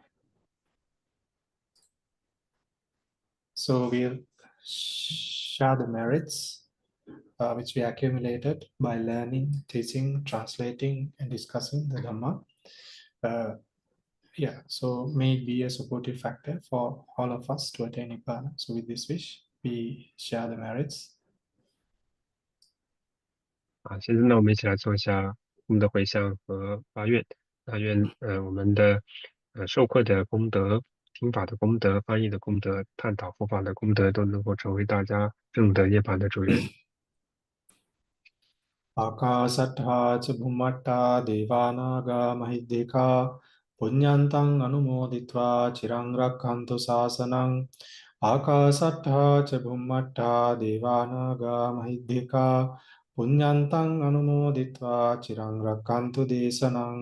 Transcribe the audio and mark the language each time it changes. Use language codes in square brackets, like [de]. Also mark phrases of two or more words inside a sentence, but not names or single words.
[en] So we'll share the merits which we accumulated by learning, teaching, translating, and discussing the Dhamma. Yeah, so may it be a supportive factor for all of us to attain Nibbana. So with this wish, we share the merits. [zh] 现在呢，我们一起来做一下我们的回向和发愿。那愿我们的授课的功德、听法的功德、翻译的功德、探讨佛法的功德，都能够成为大家正得涅槃的助缘。 [pi] Akasattha ca bhummatta devanaga mahiddhika punyantang anumoditva chirang rakkantu sasanang. Akasattha ca bhummatta devanaga mahiddhika punyantang anumoditva chirang rakkantu desanang.